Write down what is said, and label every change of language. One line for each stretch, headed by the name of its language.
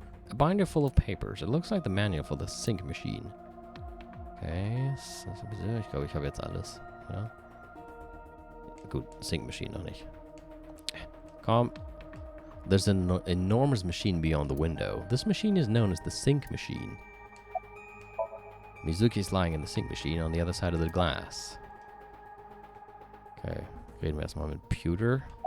English: A binder full of papers. It looks like the manual for the sync machine. Okay.
German: Ich glaube, ich habe jetzt alles. Ja. Gut, sync machine noch nicht. Komm.
English: There's an enormous machine beyond the window. This machine is known as the sync machine. Mizuki is lying in the sync machine on the other side of the glass.
German: Okay, reden wir erstmal mit Pewter.